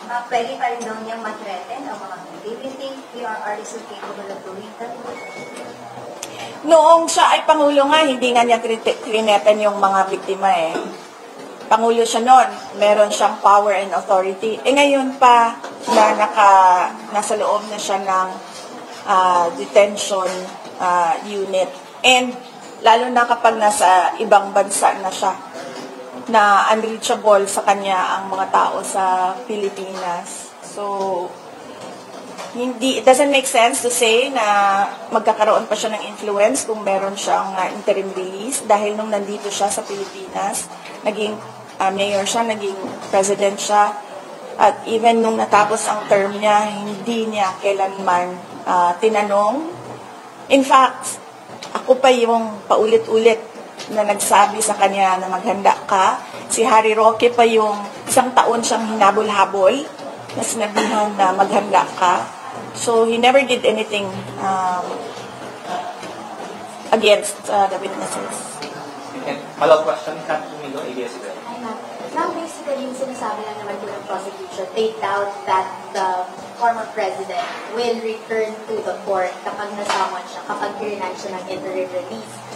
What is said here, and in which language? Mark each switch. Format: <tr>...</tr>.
<tl>Pwede pa rin daw niyang matreten o mga</tl> <en>do you think PRR is capable of doing that?</en> <tl>Noong siya ay Pangulo nga, hindi nga niya trineten yung mga biktima eh. Pangulo siya noon, meron siyang</tl> <en>power and authority.</en> <tl>Ngayon pa na nasa loob na siya ng detention unit. And lalo na kapag nasa ibang bansa na siya, na unreachable sa kanya ang mga tao sa Pilipinas. So,</tl> <en>it doesn't make sense to say</en> <tl>na magkakaroon pa siya ng influence kung meron siyang interim release dahil nung nandito siya sa Pilipinas, naging mayor siya, naging president siya, at even nung natapos ang term niya, hindi niya kailanman tinanong. In fact, ako pa yung paulit-ulit na nagsabi sa kanya na maghanda ka. Si Harry Roque pa yung isang taon siyang hinabol-habol na sinabihan na maghanda ka.</tl> <en>So, he never did anything against the witnesses. And follow-up question, Kat Domingo, ABS-CBN. Now, basically,</en> <tl>yung sinasabi lang naman po ng</tl> <en>prosecution, they doubt that the former president will return to the court</en> <tl>kapag nasamon siya, kapag grinant siya ng</tl> <en>interim release.</en>